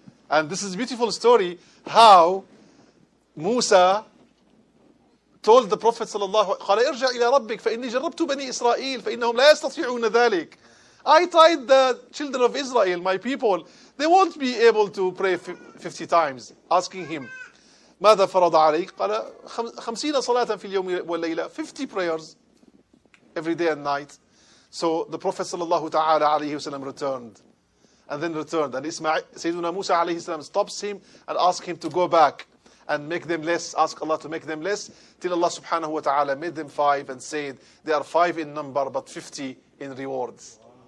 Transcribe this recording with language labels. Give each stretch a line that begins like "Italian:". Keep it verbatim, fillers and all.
English: And this is a beautiful story how Musa told the Prophet sallallahu alaihi wasallam, I tried the children of Israel, my people, they won't be able to pray fifty times. Asking him,
Arabic: ماذا فرض عليك؟ قال خمسين صلاة في اليوم والليلة,
English: fifty prayers every day and night. So the Prophet sallallahu alaihi wasallam returned, and then returned, and Ismail, Sayyidina Musa alaihi salam stops him and asks him to go back and make them less, ask Allah to make them less, till Allah subhanahu wa ta'ala made them five and said, they are five in number but fifty in rewards.